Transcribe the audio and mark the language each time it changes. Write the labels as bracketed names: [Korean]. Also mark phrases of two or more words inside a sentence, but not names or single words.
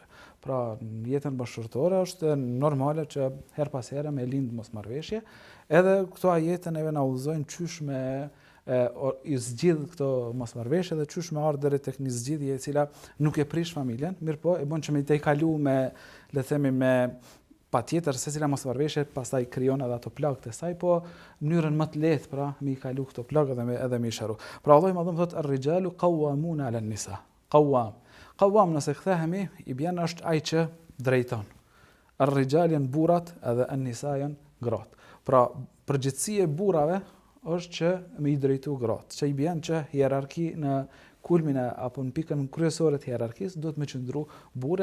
[Albanian] Pra në jetën bashkëshortore është normale që her pas here me lind mosmarrveshje, edhe këto ajete neve na udhëzojnë çysh me i zgjidh këto mosmarrveshje dhe çysh me ardh deri tek një zgjidhje e cila nuk e prish familjen, mirë po e bën që me të kalu me, le të themi, me patjetër se cila mosmarrveshje pastaj krijon edhe ato plagë të saj, po mënyrën më të lehtë pra me i kalu këto plagë edhe me i sharu. Pra Allahu më thotë [Arabic] الرجال قوامون على النساء. [Albanian] Qawwam nëse kthehemi i bjen është ai që drejton. Ar-rijal janë burrat edhe an-nisa janë gratë. Pra përgjithësia e burrave është që me i drejtu gratë, që i bjen që hierarki në kulmin apo në pikën kryesore të hierarkisë duhet me qëndru burri